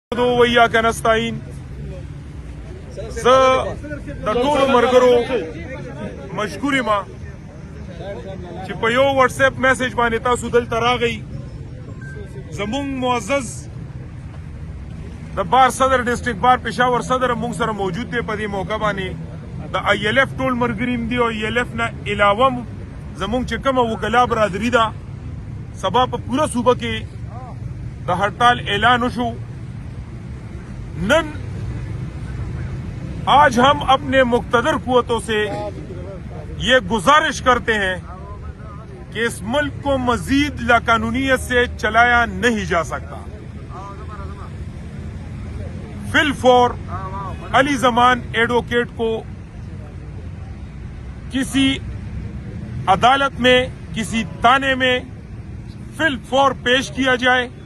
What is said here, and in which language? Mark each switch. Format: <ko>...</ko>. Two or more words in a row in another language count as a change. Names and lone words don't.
<ar>وإياك نستعين</ar> <ps>ز د ټولو مرګرو مشکوري ما چې په یو واتس اپ میسج باندې تاسو دلته راغی زموږ معزز د بار صدر</ps> <en>District Bar</en> <ps>پېښور صدر موږ سره موجود دی په دې موقع باندې د ای ایل اف ټول مرګریم دی او ای ایل اف نه علاوه زموږ چې کومه وکلا برادری ده سبا په پوره صوبه کې د هړتال اعلان وشو</ps> <ur>نن آج ہم اپنے مقتدر قوتوں سے یہ گزارش کرتے ہیں کہ اس ملک کو مزید لاقانونیت سے چلایا نہیں جا سکتا. فی الفور علی زمان ایڈوکیٹ کو کسی عدالت میں کسی تانے میں فی الفور پیش کیا جائے.</ur>